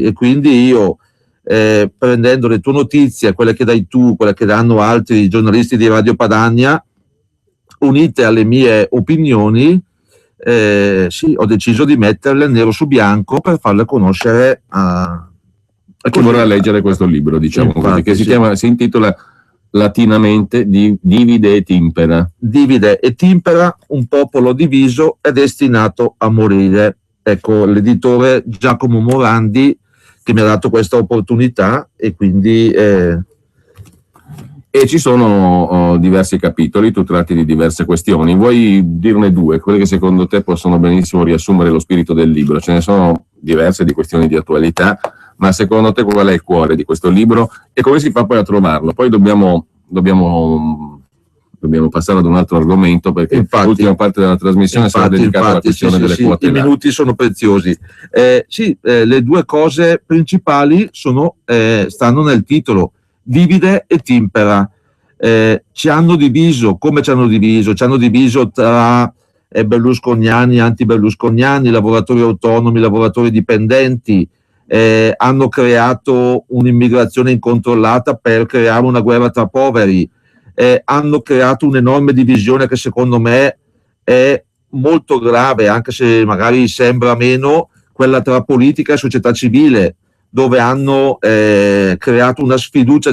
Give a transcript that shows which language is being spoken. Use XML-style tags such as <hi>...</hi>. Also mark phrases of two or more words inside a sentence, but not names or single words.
<it>E quindi io, prendendo le tue notizie, quelle che dai tu, quelle che danno altri giornalisti di Radio Padania, unite alle mie opinioni, sì, ho deciso di metterle nero su bianco per farle conoscere a chi vorrà leggere questo libro, diciamo, infatti, così, che si intitola latinamente Divide et Impera. Divide et Impera, un popolo diviso è destinato a morire. Ecco, l'editore Giacomo Morandi che mi ha dato questa opportunità, e quindi e ci sono diversi capitoli, tu tratti di diverse questioni. Vuoi dirne due, quelle che secondo te possono benissimo riassumere lo spirito del libro? Ce ne sono diverse di questioni di attualità, ma secondo te qual è il cuore di questo libro e come si fa poi a trovarlo? Poi dobbiamo passare ad un altro argomento, perché l'ultima parte della trasmissione sarà dedicata alla questione delle quote. I minuti sono preziosi. Le due cose principali stanno nel titolo: divide et impera. Ci hanno diviso, come ci hanno diviso? Ci hanno diviso tra berlusconiani, anti-berlusconiani, lavoratori autonomi, lavoratori dipendenti, hanno creato un'immigrazione incontrollata per creare una guerra tra poveri, hanno creato un'enorme divisione che secondo me è molto grave, anche se magari sembra meno, quella tra politica e società civile, dove hanno creato una sfiducia.</it>